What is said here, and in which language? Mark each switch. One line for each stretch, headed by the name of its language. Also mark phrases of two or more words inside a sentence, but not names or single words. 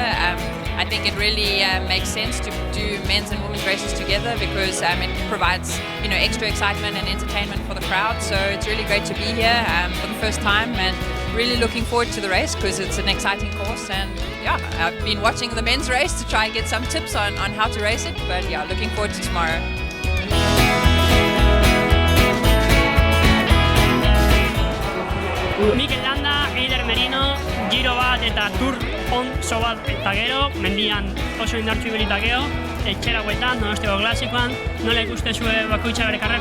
English: I think it really makes sense to do men's and women's races together because it provides extra excitement and entertainment for the crowd. So it's really great to be here for the first time and really looking forward to the race because it's an exciting course. And yeah, I've been watching the men's race to try and get some tips on how to race it. But yeah, looking forward to tomorrow.
Basque: Mikel Landa, Eider Merino, Giro bat eta Tour oso bat eta gero, mendian oso indartsu ibilita gero, etxera bueltan, Donostiako Klasikoan, nola ikustezue bakoitza bere karrera?